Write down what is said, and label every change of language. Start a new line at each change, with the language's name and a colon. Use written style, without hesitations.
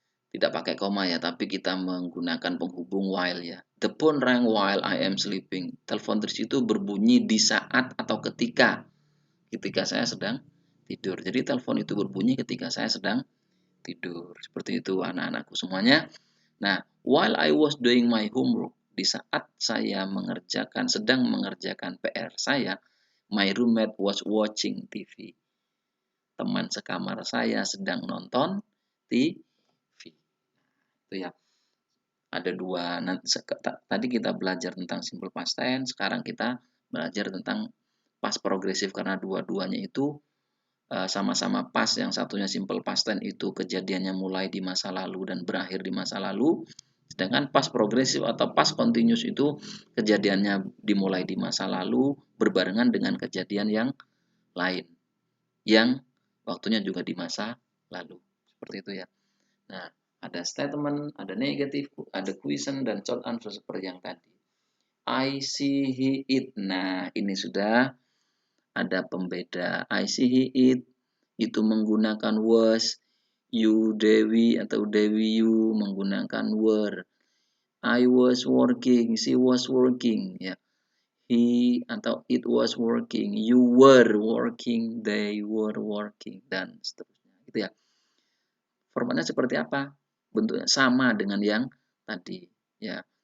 Indonesian: Tidak pakai koma ya, tapi kita menggunakan penghubung while ya. The phone rang while I am sleeping. Telepon itu berbunyi di saat atau ketika saya sedang tidur. Jadi telepon itu berbunyi ketika saya sedang tidur. Seperti itu anak-anakku semuanya.
English: Nah, while I was doing my homework,
Indonesian: di saat saya sedang mengerjakan PR saya,
English: my roommate was watching TV.
Indonesian: Teman sekamar saya sedang nonton TV. Itu ya. Ada dua. Tadi kita belajar tentang simple past tense, sekarang kita belajar tentang past progressive karena dua-duanya itu sama-sama past. Yang satunya simple past tense itu kejadiannya mulai di masa lalu dan berakhir di masa lalu. Sedangkan past progressive atau past continuous itu kejadiannya dimulai di masa lalu berbarengan dengan kejadian yang lain yang waktunya juga di masa lalu. Seperti itu ya. Nah, ada statement, ada negatif, ada question, dan short answer seperti yang tadi.
English: I see he eat.
Indonesian: Nah, ini sudah ada pembeda.
English: I see he eat
Indonesian: itu menggunakan was. You Dewi atau Dewi you menggunakan were.
English: I was working, she was working ya. He atau it was working, you were working, they were working,
Indonesian: dan seterusnya gitu ya. Formatnya seperti apa? Bentuknya sama dengan yang tadi ya.